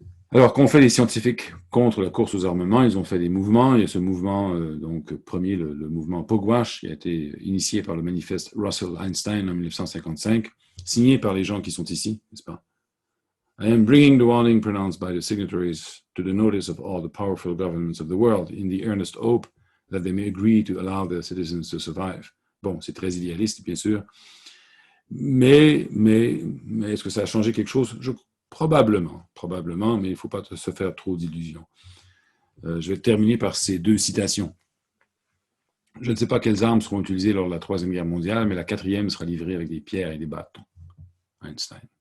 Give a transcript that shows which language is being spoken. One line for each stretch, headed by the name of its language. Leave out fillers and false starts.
French: Alors, qu'ont fait les scientifiques contre la course aux armements? Ils ont fait des mouvements. Il y a ce mouvement, premier, le mouvement Pugwash, qui a été initié par le manifeste Russell-Einstein en 1955, signé par les gens qui sont ici, n'est-ce pas?
English: I am bringing the warning pronounced by the signatories to the notice of all the powerful governments of the world in the earnest hope that they may agree to allow their citizens to survive.
French: Bon, c'est très idéaliste, bien sûr. Mais est-ce que ça a changé quelque chose? Probablement, mais il ne faut pas se faire trop d'illusions. Je vais terminer par ces deux citations. Je ne sais pas quelles armes seront utilisées lors de la Troisième Guerre mondiale, mais la quatrième sera livrée avec des pierres et des bâtons. Einstein.